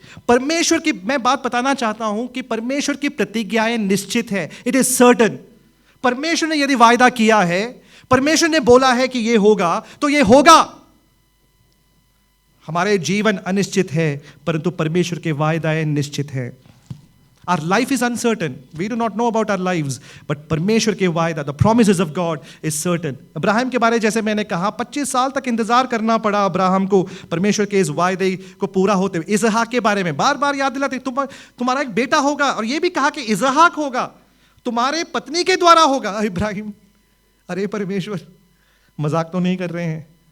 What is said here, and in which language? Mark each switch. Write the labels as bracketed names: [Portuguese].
[Hindi] परमेश्वर की, मैं बात बताना चाहता हूं कि परमेश्वर की प्रतिज्ञाएं निश्चित है। [English] It is certain. [Hindi] परमेश्वर ने यदि वायदा किया है, परमेश्वर ने बोला है कि ये होगा, तो ये होगा। हमारे जीवन अनिश्चित है, परंतु परमेश्वर के वायदाएं निश्चित है। [English] Our life is uncertain. We do not know about our lives, but [Hindi] परमेश्वर के वायदा, [English] the promises of God is certain. [Hindi] Abraham के बारे जैसे मैंने कहा, 25 साल तक इंतजार करना पड़ा अब्राहम को परमेश्वर के इस वायदे को पूरा होते हुए। इसहाक के बारे में बार बार याद दिलाते, तुम्हारा एक बेटा होगा, और ये भी कहा कि इसहाक होगा, तुम्हारे पत्नी के द्वारा होगा। इब्राहिम, अरे परमेश्वर, मजाक तो नहीं कर रहे हैं?